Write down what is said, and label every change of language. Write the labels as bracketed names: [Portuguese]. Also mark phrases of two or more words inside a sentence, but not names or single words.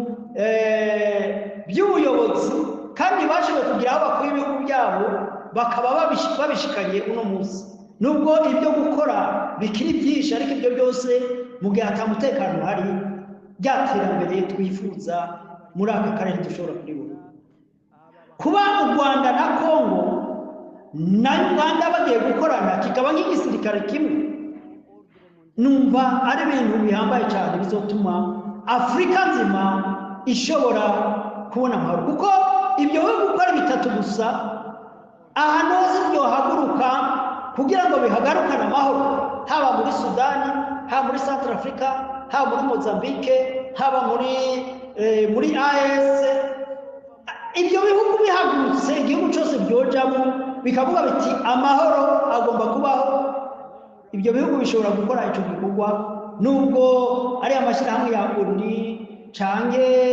[Rundi] by'ubuyobozi kandi bashoboye kugira aho bakora ibihugu byabo bakaba babishikanye uno munsi nubwo ibyo gukora bikiri byinshi ariko ibyo byose mu gihe atamutekano hari byaterambere twifuza muri aka karere dushobora kuribona kuba u Rwanda na Kongo na Uganda bagiye gukorana kikaba nk'igisirikare kimwe numva ari ibintu bihambaye cyane bizotuma Afrika nzima ishobora kubona amahoro kuko ibyo bihugu uko ari bitatu gusa ahantu hose byohaguruka kugira ngo bihagarukane amahoro haba muri Sudani haba muri Central Africa haba muri Mozambique haba muri AES ibyo bihugu bihagurutse igihugu cyose byojamo bikavuga biti amahoro agomba kubaho ibyo bihugu bishobora gukora icyo gikorwa nubwo ari amashyirahamwe ya ONU canke